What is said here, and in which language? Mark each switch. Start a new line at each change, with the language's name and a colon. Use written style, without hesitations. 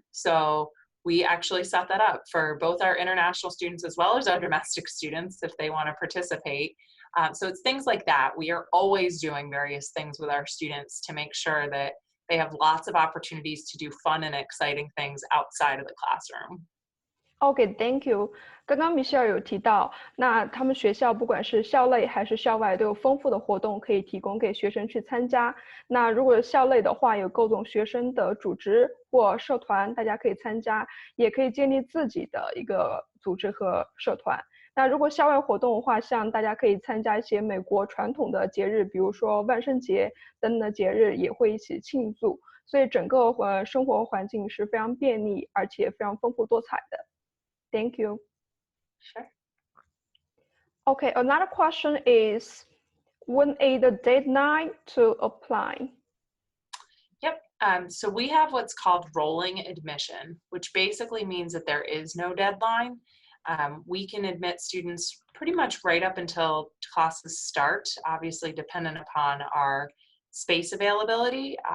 English: So we actually set that up for both our international students as well as our domestic students if they want to participate. So it's things like that. We are always doing various things with our students to make sure that they have lots of opportunities to do fun and exciting things outside of the classroom. OK, thank you.
Chinese: 刚刚 Michelle 有提到，那他们学校不管是校内还是校外，都有丰富的活动可以提供给学生去参加。那如果校内的话，有各种学生的组织或社团，大家可以参加，也可以建立自己的一个组织和社团。那如果校外活动的话，像大家可以参加一些美国传统的节日，比如说万圣节等等的节日，也会一起庆祝。所以整个生活环境是非常便利，而且非常丰富多彩的。
English: Thank you. Sure. Okay, another question is, when is the deadline to apply? Yep. So we have what's called rolling admission, which basically means that there is no deadline. We can admit students pretty much right up until classes start, obviously dependent upon our space availability.